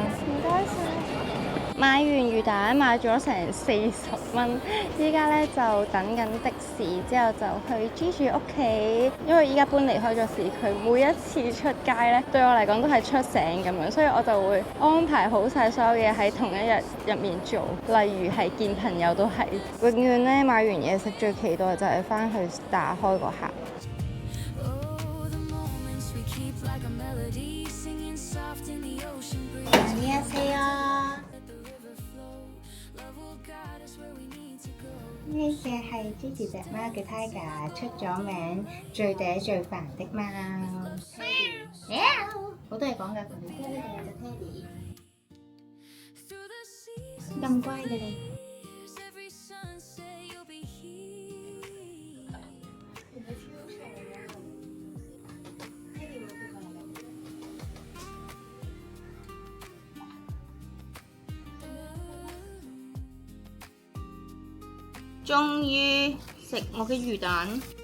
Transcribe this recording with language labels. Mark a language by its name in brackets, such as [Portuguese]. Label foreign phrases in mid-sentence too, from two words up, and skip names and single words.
[Cantonese] 唔該晒。買完魚蛋買咗成40蚊，依家咧就等緊的士，之後就去 Gigi 屋企。因為依家搬離開咗市區，每一次出街咧對我嚟講都係出醒咁樣，所以我就會安排好晒所有嘢喺同一日入面做。例如係見朋友都係，永遠咧買完嘢食最期待就係翻去打開個盒。 [English] Oh, the moments we keep like a melody, singing soft in the ocean breeze. [Korean] 안녕하세요。 [English] Let the river flow. Love will guide us where we need to go. [Cantonese] 呢隻係 Gigi 隻貓嘅 Tiger，出咗名最嗲最煩的貓。好多嘢講㗎佢。呢個係隻 Teddy， [English] Through the seasons, [Cantonese] 咁乖嘅你。 [English] every sunset you'll be here. [Cantonese] 終於食我嘅魚蛋。